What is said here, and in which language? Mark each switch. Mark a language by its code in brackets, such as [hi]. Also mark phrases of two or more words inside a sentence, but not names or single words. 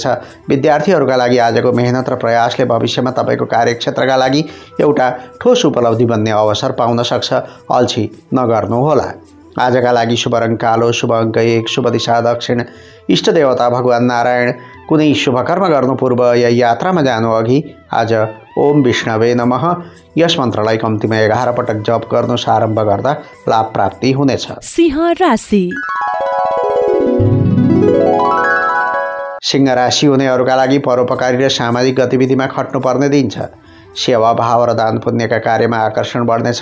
[ne] विद्यार्थीहरूका लागि आजको मेहनत र प्रयासले भविष्यमा तपाईँको कार्यक्षेत्रका लागि एउटा ठोस उपलब्धि बन्ने अवसर पाउन सक्छ। अल्छी नगर्नुहोला। आजका लागि शुभ रङ कालो, शुभ अङ्क 1, शुभ दिशा दक्षिण, इष्टदेवता भगवान् नारायण। कुनै शुभ कर्म गर्नु पूर्व या यात्रामा जानु अघि आज [sa] ओम विष्णवे नमः [ne] यस मन्त्रलाई कम्तीमा 11 पटक जप गर्नु आरम्भ गर्दा लाभ प्राप्ति हुनेछ। सिंह राशि। सिंह राशि हुनेहरूका लागि परोपकारी र सामाजिक गतिविधिमा खट्नुपर्ने दिन छ। सेवा भाव र दान पुण्यका कार्यमा आकर्षण बढ्नेछ।